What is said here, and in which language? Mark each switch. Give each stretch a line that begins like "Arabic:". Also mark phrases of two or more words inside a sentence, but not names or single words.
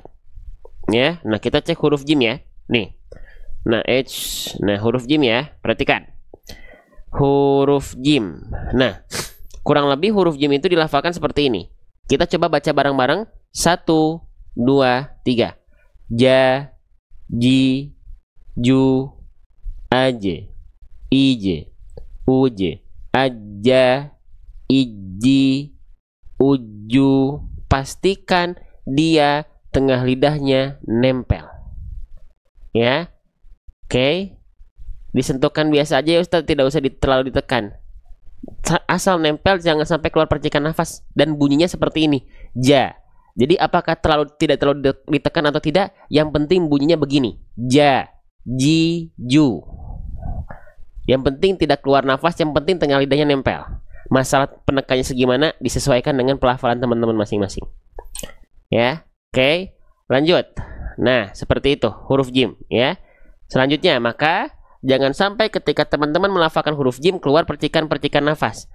Indonesian: Ya, nah kita cek huruf jim ya. Nih. Nah, huruf jim ya. Perhatikan. Huruf jim. Nah, kurang lebih huruf jim itu dilafalkan seperti ini. Kita coba baca bareng-bareng. 1, 2, 3.
Arabic: Ja, ji, ju, aje, ije, uje, aja, iji, uju.
Indonesian: Pastikan dia tengah lidahnya nempel. Ya. Oke. Disentuhkan biasa aja ya Ustaz, tidak usah terlalu ditekan. Asal nempel, jangan sampai keluar percikan nafas. Dan bunyinya seperti ini, ja. Jadi apakah tidak terlalu ditekan atau tidak? Yang penting bunyinya begini,
Arabic: ja, ji, ju.
Indonesian: Yang penting tidak keluar nafas, yang penting tengah lidahnya nempel. Masalah penekannya segimana disesuaikan dengan pelafalan teman-teman masing-masing. Ya, oke, lanjut. Nah, seperti itu huruf jim ya. Selanjutnya, maka jangan sampai ketika teman-teman melafalkan huruf jim keluar percikan-percikan nafas.